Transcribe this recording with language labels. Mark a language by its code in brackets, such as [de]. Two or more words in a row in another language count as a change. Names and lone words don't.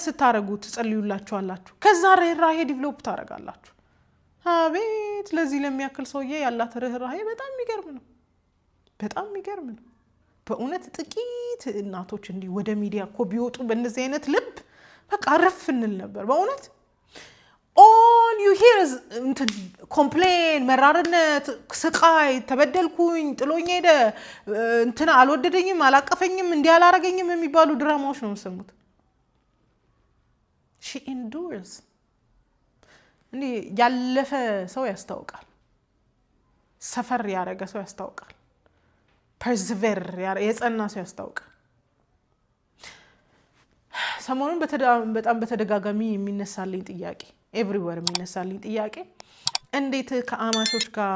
[am] ስታረጉ ትጸልዩላችኋላችሁ። ከዛ ርህራሄ ዲቨሎፕ ታረጋላችሁ። አቤት ለዚህ ለሚያክል ሰውዬ ያላት ርህራሄ በጣም የሚገርም ነው። በእውነት ጥቂት እናቶች እንዲህ ወደ ሚዲያ እኮ ቢወጡ በእንደዚህ አይነት ልብ በቃ ረፍ እንል ነበር። በእውነት [en] all you hear is [am] ኮምፕሌን፣ መራርነት፣ ስቃይ፣ ተበደልኩኝ፣ ጥሎኝ ሄደ፣ አልወደደኝም፣ አላቀፈኝም፣ እንዲህ አላረገኝም የሚባሉ ድራማዎች ነው የምሰሙት። [en] she endures [am] እንዲህ ያለፈ ሰው ያስታውቃል። ሰፈር ያረገ ሰው ያስታውቃል። ፐርሲቨር የጸና ሰው ያስታውቃል። ሰሞኑን በጣም በተደጋጋሚ የሚነሳልኝ ጥያቄ ኤቭሪዌር የሚነሳልኝ ጥያቄ እንዴት ከአማቾች ጋር